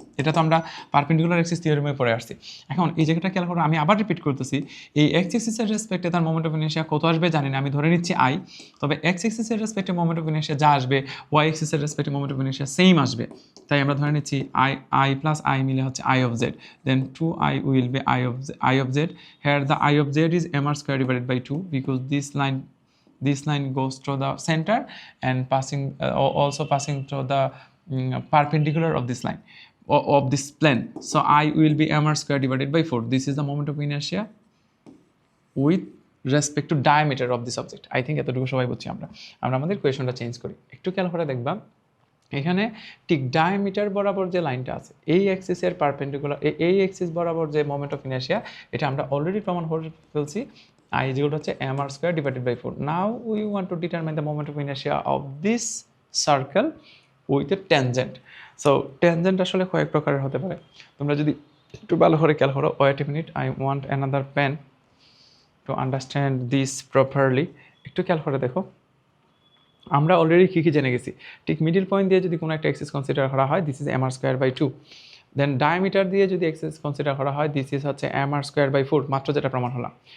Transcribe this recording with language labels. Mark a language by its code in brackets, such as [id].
[bn] এটা তো আমরা পারপেন্ডিকুলার অ্যাক্সিস থিওরেমে পড়ে আসছি। এখন এই জায়গাটা খেয়াল করো, আমি আবার রিপিট করতেছি, এই এক্স অ্যাক্সিসের রেসপেক্টে তার মোমেন্ট অফ ইনার্শিয়া কত আসবে জানি না, আমি ধরে নিচ্ছি আই। তবে এক্স অ্যাক্সিসের রেসপেক্টে মোমেন্ট অফ ইনার্শিয়া যা আসবে Y অ্যাক্সিসের রেসপেক্টে moment of inertia same আসবে। তাই আমরা ধরে নিচ্ছি আই প্লাস আই মিলে হচ্ছে I of Z, [en] Then 2i will be I of Z. Here the I of Z is mr square divided by 2 because this line goes to the center and passing also passing to the perpendicular of this line of this plane. So I will be mr square divided by 4. This is the moment of inertia with respect to diameter of this object. I think [bn] এতটুকু সবাই বুঝছি। আমরা আমাদের কোয়েশনটা change করি, একটু খেয়াল করে দেখবা এখানে ঠিক ডায়ামিটার বরাবর যে লাইনটা আছে এই অ্যাক্সিসের পারপেন্ডিকুলার, এই অ্যাক্সিস বরাবর যে মোমেন্ট অফ ইনার্শিয়া, এটা আমরা অলরেডি প্রমাণ করে ফেলছি। [en] I is equal to হচ্ছে mr square divided by 4. Now we want to determine the moment of inertia of this circle with a tangent. [bn] So tangent আসলে কয়েক প্রকারের হতে পারে, তোমরা যদি একটু ভালো করে খেয়াল করো। [en] Wait a minute, I want another pen to understand this properly. [bn] একটু খেয়াল করে দেখো, আমরা অলরেডি কী জেনে গেছি। ঠিক মিডিল পয়েন্ট দিয়ে যদি কোনো একটা এক্সিস কনসিডার করা হয়, [en] This is mr square by 2। [bn] Then diameter দিয়ে যদি এক্সিস কনসিডার করা হয়, দিস ইজ হচ্ছে mr স্কোয়ার বাই 4, মাত্র যেটা প্রমাণ হলাম।